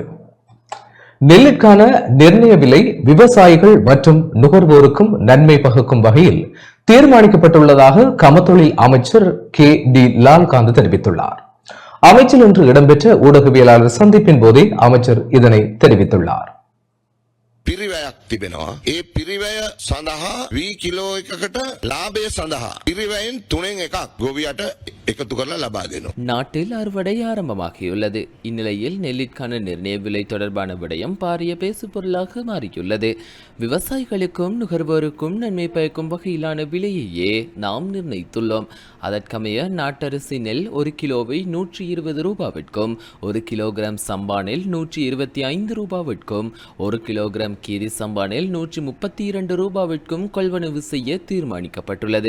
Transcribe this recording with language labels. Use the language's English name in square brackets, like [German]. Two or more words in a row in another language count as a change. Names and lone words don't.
[Tamil] நெல்லுக்கான நிர்ணய விலை விவசாயிகள் மற்றும் நுகர்வோருக்கும் நன்மை பகுக்கும் வகையில் தீர்மானிக்கப்பட்டுள்ளதாக கமத்தொழில் அமைச்சர் கே.டி. லால்காந்த் தெரிவித்துள்ளார். அமைச்சில் இன்று இடம்பெற்ற ஊடகவியலாளர் சந்திப்பின் போதே அமைச்சர் இதனை தெரிவித்துள்ளார். [Sinhala] පිරිවැයක් තිබෙනවා. ඒ පිරිවැය සඳහා වී කිලෝ එකකට ලාභය සඳහා පිරිවැයෙන් 3න් 1ක් ගොවියට එකතු කරලා ලබා දෙනවා. [Tamil] நாட்டில் அறுவடை ஆரம்பமாகியுள்ளது. இந்நிலையில் நெல்லிற்கான நிர்ணய விலை தொடர்பான விடயம் பாரிய பேசுபொருளாக மாறியுள்ளது. விவசாயிகளுக்கும் நுகர்வோருக்கும் நன்மை பயக்கும் வகையிலான விலையையே நாம் நிர்ணயித்துள்ளோம். அதற்கமைய நாட்டரிசி நெல் 1 கிலோவை 120 ரூபாவிற்கும், 1 கிலோகிராம் சம்பா நெல் 125 ரூபாவிற்கும், 1 கிலோகிராம் கீரி சம்பா நெல் 132 ரூபாவிற்கும் கொள்வனவு செய்ய தீர்மானிக்கப்பட்டுள்ளது.